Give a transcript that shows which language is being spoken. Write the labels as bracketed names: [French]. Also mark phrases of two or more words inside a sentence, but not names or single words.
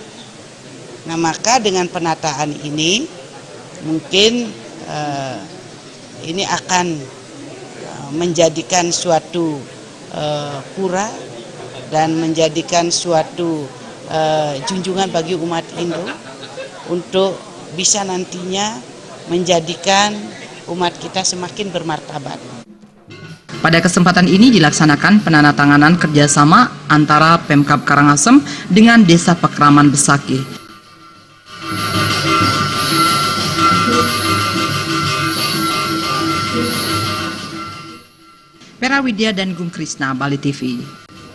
[Indonesian] Nah, maka dengan penataan ini mungkin ini akan menjadikan suatu pura dan menjadikan suatu junjungan bagi umat Hindu untuk bisa nantinya menjadikan umat kita semakin bermartabat. Pada kesempatan ini dilaksanakan penandatanganan kerjasama antara Pemkab Karangasem dengan Desa Pekraman Besakih. Pera Widya dan Gung Krisna, Bali TV.